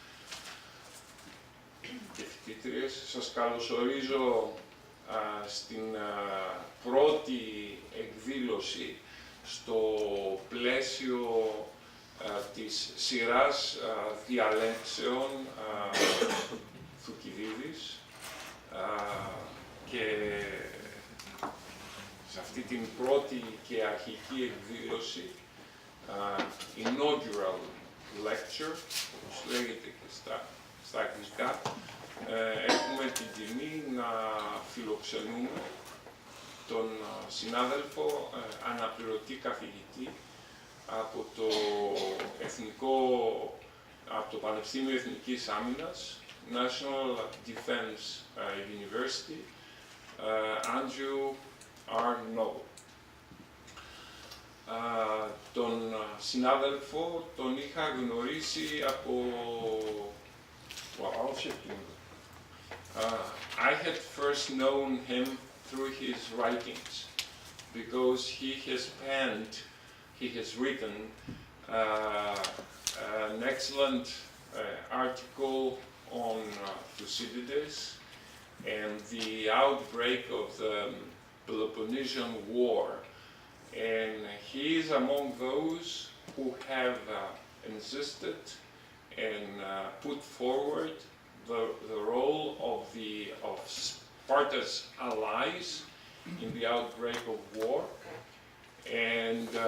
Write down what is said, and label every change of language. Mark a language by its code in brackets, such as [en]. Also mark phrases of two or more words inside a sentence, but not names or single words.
[el] και φοιτήτριες, σας καλωσορίζω στην πρώτη εκδήλωση στο πλαίσιο της σειράς διαλέξεων Thucydides και σε αυτή την πρώτη και αρχική εκδήλωση [en] inaugural lecture, [el] όπως λέγεται και στα αγγλικά, έχουμε την τιμή να φιλοξενούμε τον συνάδελφο αναπληρωτή καθηγητή από το Πανεπιστήμιο Εθνικής Άμυνας, [en] National Defense University, Andrew R. Noble. [el] Τον συνάδελφο τον είχα γνωρίσει από... [en] I had first known him through his writings, because he has written an excellent article on Thucydides and the outbreak of the Peloponnesian War, and he is among those who have insisted and put forward the role of Sparta's allies in the outbreak of war, and